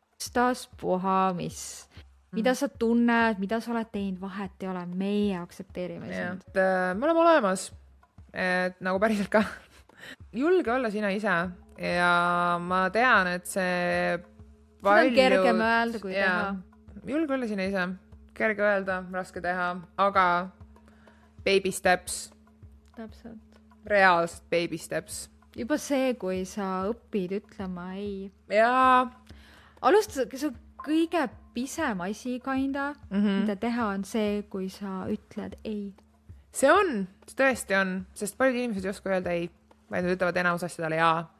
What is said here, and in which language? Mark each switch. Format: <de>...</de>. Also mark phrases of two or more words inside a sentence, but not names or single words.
<et>Puha, mida sa tunned, mida sa oled teinud, vahet ei ole, meie aksepteerime sind. Me oleme olemas, et nagu päriselt ka. Julge olla sina ise ja ma tean, et see seda on kergem öelda, kui teha. Julge olla sina ise, kerge öelda, raske teha, aga</et> <en>baby steps.</en> <et>Täpselt. Reaalselt</et> <en>baby steps.</en> <et>Juba see, kui sa õpid ütlema ei. Jaa. Alustada, see kõige pisem asi kinda, mida teha on see, kui sa ütled ei. See on, see tõesti on, sest paljud inimesed ei oska öelda ei, vaid nad ütlevad enamus asjadele jaa.</et>